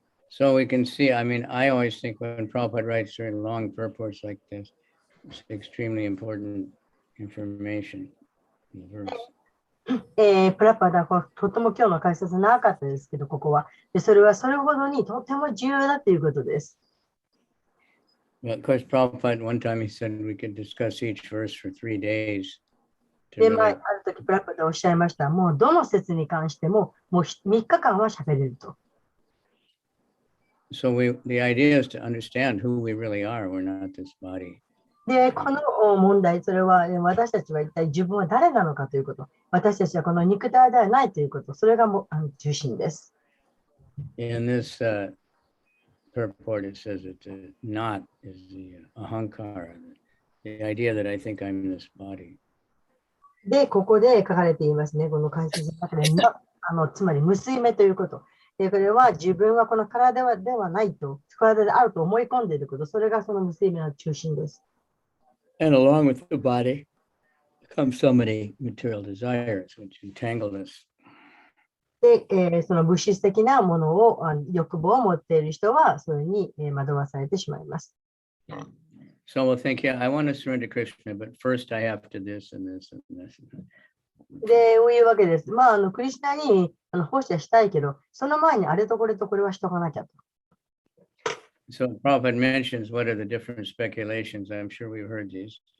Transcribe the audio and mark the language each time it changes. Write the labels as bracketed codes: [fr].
[en] So we can see, I mean, I always think when Prabhupada writes very long purports like this, it's extremely important information in the verse. [ja] プラパダはとても今日の解説長かったですけど、ここは。で、それはそれほどにとても重要だということです。 [en] Well, of course, Prabhupada, one time he said we could discuss each verse for 3 days. [ja] で、ある時プラパダおっしゃいました。もうどの説に関しても、もう3日間は喋れると。 [en] So the idea is to understand who we really are. We're not this body. [ja] で、この問題、それは私たちは一体自分は誰なのかということ。私たちはこの肉体ではないということ。それが中心です。 [en] In this purport, it says that the not is the ahankara, the idea that I think I'm in this body. [ja] で、ここで書かれていますね。この解説の中で、つまり結び目ということ。で、これは自分はこの体ではないと、体であると思い込んでいること。それがその結び目の中心です。 [en] And along with the body comes so many material desires, which entangle us. [ja] で、その物質的なものを、欲望を持っている人は、それに惑わされてしまいます。 [en] So we'll think, yeah, I want to surrender to Krishna, but first I have to this and this and this. [ja] で、こういうわけです。クリシュナに奉仕はしたいけど、その前にあれとこれとこれはしとかなきゃと。 [en] So Prabhupada mentions what are the different speculations. I'm sure we've heard these.